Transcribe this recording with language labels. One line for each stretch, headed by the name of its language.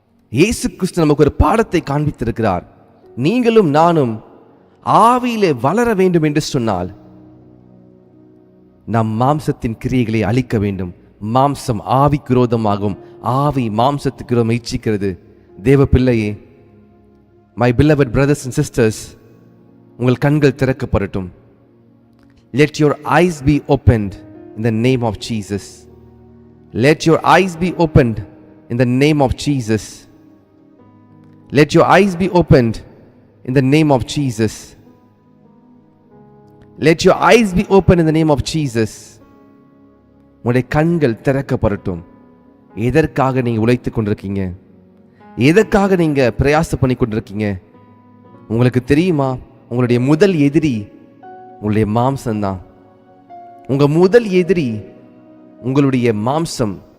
Tamil: இயேசு கிறிஸ்து நமக்கு ஒரு பாடத்தை காண்பித்திருக்கிறார். நீங்களும் நானும் ஆவியிலே வளர வேண்டும் என்று சொன்னால் நம் மாம்சத்தின் கிரியைகளை அழிக்க வேண்டும். மாம்சம் ஆவிக்கு விரோதமாகும், ஆவி மாம்சத்துக்கு விரோதம் இச்சிக்கிறது. தேவ பிள்ளையே,
English: my beloved brothers and sisters,
Tamil: உங்கள் கண்கள் திறக்கப்படட்டும்.
English: Let your eyes be opened in the name of Jesus. Let your eyes be opened in the name of Jesus. Let your eyes be opened in the name of Jesus. Let your eyes be opened in the name of Jesus.
Tamil: உங்களுடைய கண்கள் திறக்கப்படட்டும். எதற்காக நீங்க உழைத்துக் கொண்டிருக்கீங்க? எதற்காக நீங்க பிரயாசம் பண்ணி கொண்டிருக்கீங்க? உங்களுக்கு தெரியுமா? உங்களுடைய முதல் எதிரி உங்களுடைய மாம்சம்தான். உங்க முதல் எதிரி உங்களுடைய மாம்சம்.